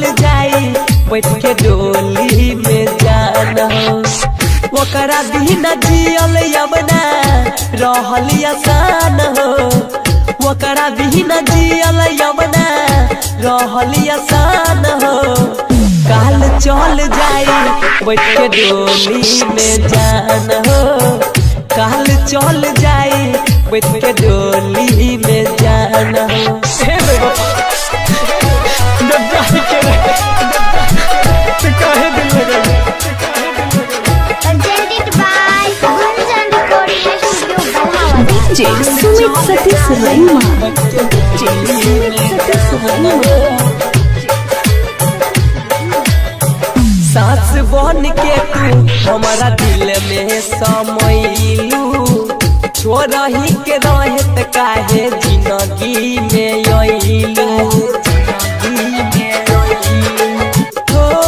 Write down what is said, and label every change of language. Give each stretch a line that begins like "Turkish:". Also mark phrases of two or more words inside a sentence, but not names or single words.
Bhojpuri: जाई बैठ के डोली में जान हो ओकरा बिना जियल यमना रहल आसान हो ओकरा बिना जियल यमना रहल आसान हो काल चल जाई बैठ के डोली में जान हो काल चल जाई बैठ के डोली में जान हो
English: Presented by Gunjan Recording Studio Bhalhawat। DJ Sumit Satish Raima, DJ Sumit Satish Raima,
Bhojpuri: सास बन के तू हमारा दिल में समैलू छोड़ही के रहत काहे जिंदगी में अइलू हो